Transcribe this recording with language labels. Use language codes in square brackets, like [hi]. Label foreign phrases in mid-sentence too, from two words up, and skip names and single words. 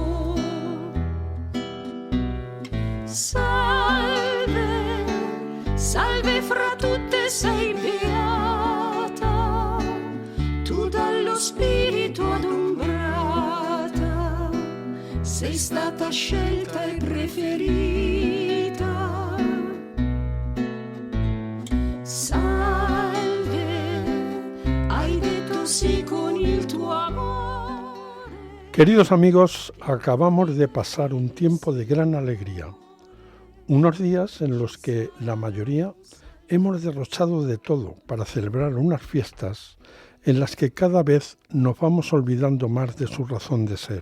[it] Salve, salve fra tutte sei beata, tu dallo Spirito adombrata, sei stata scelta e preferita. Salve, hai detto sì con il tuo amore. [es] Queridos amigos, acabamos de pasar un tiempo de gran alegría. Unos días en los que la mayoría hemos derrochado de todo para celebrar unas fiestas en las que cada vez nos vamos olvidando más de su razón de ser.